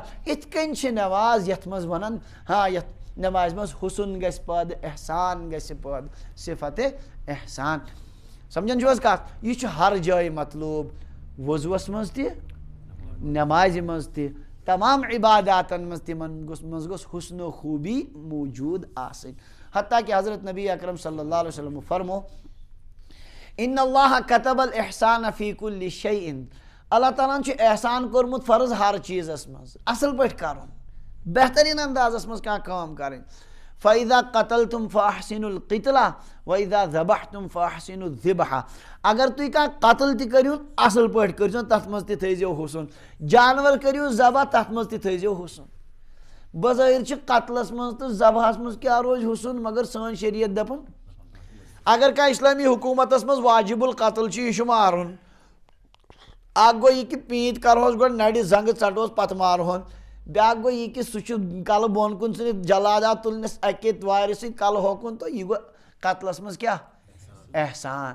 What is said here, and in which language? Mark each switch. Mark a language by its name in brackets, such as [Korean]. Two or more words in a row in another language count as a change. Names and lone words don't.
[Kashmiri] یِتھ کٔنۍ چھِ نٮ۪ماز یتھ منٛز ونان ہاں یتھ نٮ۪مازِ منٛز حسن گژھِ پٲدٕ، احسان گژھِ پٲدٕ، صفت احسان. سمجھان چھُو حظ کتھ؟ یہِ چھُ ہر جایہِ مطلوب، وضوٗوس منٛز تہِ، نٮ۪مازِ منٛز تہِ، تمام عباداتن منٛز تِمن منٛز گوٚژھ حسن و خوٗبی موجوٗد آسٕنۍ. حتیٰ کہ حضرت نبی اکرم [Arabic] صلی اللہ علیہ وسلم [Kashmiri] فرمو [Arabic] ان اللہ کتب الاحسان فی کل شیء، [Kashmiri] اللہ تعالیٰ چھُ احسان کوٚرمُت فرض ہر چیٖزس منٛز، اصل پٲٹھۍ کرُن، بہتریٖن اندازس منٛز کانٛہہ کٲم کرٕنۍ. [Arabic] فإذا قتلتم فأحسنوا القتلة وإذا ذبحتم فأحسنوا الذبحة، [Kashmiri] اگر تُہۍ کانٛہہ قتل تہِ کٔرِہُن اصل پٲٹھۍ کٔرۍزیون، تتھ منٛز تہِ تھٲیزیو حسن، جانور کٔرِو ذبح تتھ منٛز تہِ تھٲیزیو حسن. بظٲہر چھِ قتلس منٛز تہٕ ذبحس منٛز کیٛاہ روزِ حسن، مگر سٲنۍ شریعت دپان اگر کانٛہہ اسلٲمی حکوٗمتس منٛز واجب القتل چھُ، یہِ چھُ مارُن، اکھ گوٚو یہِ کہِ پیٖنت کرہوس گۄڈٕ نرِ زنٛگہٕ ژٹہوس پتہٕ مارہون، بیٛاکھ گوٚو یہِ کہِ سُہ چھُ کلہٕ بۄن کُن ژھٕنِتھ جلادات تُلنس اکہِ وارِ سۭتۍ کلہٕ ہوکُن، تہٕ یہِ گوٚو قتلس منٛز کیٛاہ احسان.